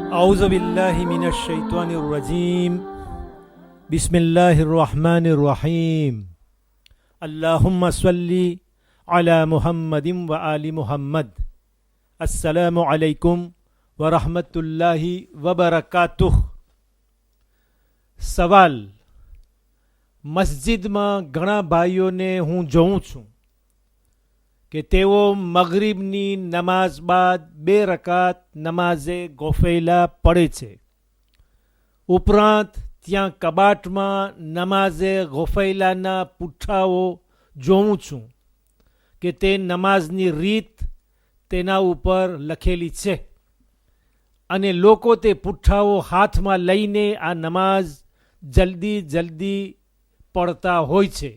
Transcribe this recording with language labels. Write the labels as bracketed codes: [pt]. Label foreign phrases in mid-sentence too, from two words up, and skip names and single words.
[ar] أعوذ بالله من الشيطان الرجيم بسم الله الرحمن الرحيم اللهم صل على محمد وآل محمد السلام عليكم ورحمة الله وبركاته. [gu] સવાલ: મસ્જિદમાં ઘણા ભાઈઓને હું જોઉં છું કે તેઓ મગરિબની નમાઝ બાદ 2 રકાત નમાઝે ગોફૈલા પડે છે. ઉપરાંત ત્યાં કબાટમાં નમાઝે ગોફૈલાના પુઠ્ઠાઓ જોઉં છું કે તે નમાઝની રીત તેના ઉપર લખેલી છે અને લોકો તે પુઠ્ઠાઓ હાથમાં લઈને આ નમાઝ જલ્દી પડતા હોય છે.